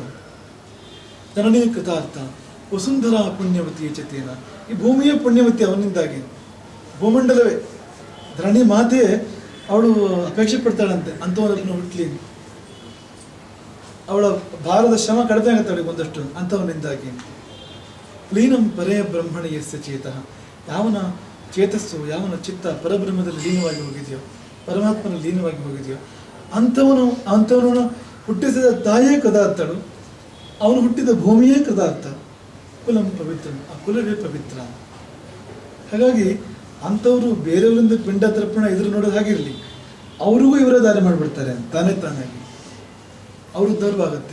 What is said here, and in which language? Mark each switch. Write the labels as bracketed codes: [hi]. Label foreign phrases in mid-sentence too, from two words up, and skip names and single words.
[sa] ಜನನೀ ಕೃತಾರ್ಥ ವಸುಂಧರ ಪುಣ್ಯವತಿ ಚತೇನ. [kn] ಈ ಭೂಮಿಯೇ ಪುಣ್ಯವತಿ ಅವನಿಂದಾಗಿ, ಭೂಮಂಡಲವೇ. ಧರಣಿ ಮಾತೆ ಅವಳು ಅಪೇಕ್ಷೆ ಪಡ್ತಾಳಂತೆ ಅಂಥವನನ್ನು ಹುಟ್ಲಿ, ಅವಳ ಭಾರದ ಶ್ರಮ ಕಡಿಮೆ ಆಗುತ್ತೆ ಅವಳಿಗೆ ಒಂದಷ್ಟು ಅಂಥವನಿಂದಾಗಿ. [sa] ಲೀನಂ ಪರೇ ಬ್ರಹ್ಮಣಿ ಯಸ್ಯ ಚೇತಃ. [kn] ಯಾವನ ಚೇತಸ್ಸು, ಯಾವನ ಚಿತ್ತ ಪರಬ್ರಹ್ಮದಲ್ಲಿ ಲೀನವಾಗಿ ಹೋಗಿದೆಯೋ, ಪರಮಾತ್ಮನ ಲೀನವಾಗಿ ಹೋಗಿದೆಯೋ ಅಂಥವನು ಹುಟ್ಟಿಸಿದ ತಾಯಿಯೇ ಕದಾರ್ಥಳು, ಅವನು ಹುಟ್ಟಿದ ಭೂಮಿಯೇ ಕದಾರ್ಥ. [sa] ಕುಲಂ ಪವಿತ್ರ, [kn] ಆ ಕುಲವೇ ಪವಿತ್ರ. ಹಾಗಾಗಿ ಅಂಥವರು ಬೇರೆಯವರಿಂದ ಪಿಂಡ ತರ್ಪಣ ಎದುರು ನೋಡೋದು ಹಾಗಿರಲಿ, ಅವ್ರಿಗೂ ಇವರೇ ದಾರಿ ಮಾಡಿಬಿಡ್ತಾರೆ ತಾನಾಗಿ, ಅವ್ರ ಉದ್ಧಾರವಾಗತ್ತೆ.